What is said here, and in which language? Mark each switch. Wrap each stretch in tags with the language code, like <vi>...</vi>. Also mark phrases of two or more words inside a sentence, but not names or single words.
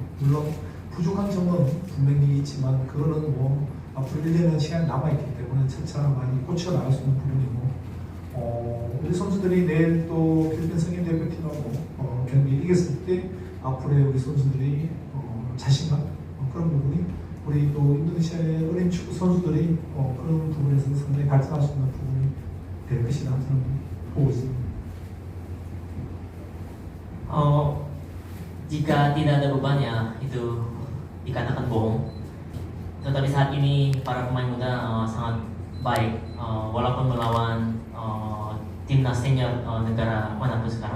<ko>물론 부족한 점은 분명히 있지만 그거는 뭐 앞으로 1년은 시간이 남아있기 때문에 차차 많이 고쳐 나갈 수 있는 부분이고 우리 선수들이 내일 또 필리핀 승인 대표팀하고 경기 이겼을 때 앞으로의 우리 선수들이 자신감 그런 부분이 우리 또 인도네시아의 어린 축구 선수들이 그런 부분에서 상당히 발전할 수 있는 부분이 될 것이다 저는 보고 있습니다.</ko> <id>Jika tidak ada beban ya itu dikatakan bohong. Tetapi saat ini para pemain muda sangat baik walaupun melawan timnas senior negara manapun sekarang.</id>